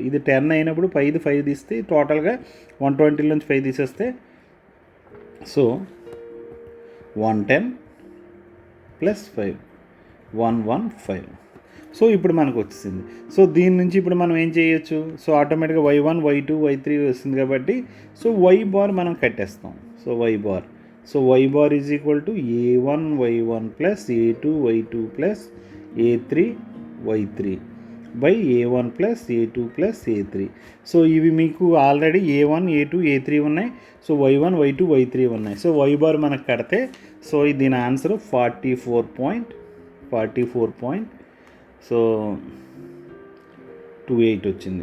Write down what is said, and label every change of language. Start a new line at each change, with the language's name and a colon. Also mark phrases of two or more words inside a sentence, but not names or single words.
Telugu: ఇది 10 అయినప్పుడు 5 తీస్తే టోటల్గా 120లోంచి 5 తీసేస్తే సో 110 + 5 115. సో ఇప్పుడు మనకు వచ్చేసింది. సో దీని నుంచి ఇప్పుడు మనం ఏం చేయొచ్చు? సో ఆటోమేటిక్గా y1, y2, y3 వస్తుంది కాబట్టి సో
English: y bar
Telugu: మనం కట్టేస్తాం.
English: so y bar, so y bar is equal to a1 y1 + a2 y2 + a3 y3 by a1 + a2 + a3.
Telugu: సో ఇవి మీకు ఆల్రెడీ a1, a2, a3 ఉన్నాయి. సో y1, y2, y3 ఉన్నాయి. సో
English: y bar
Telugu: మనకు కడితే సో దీని ఆన్సర్ 44. సో 28 వచ్చింది.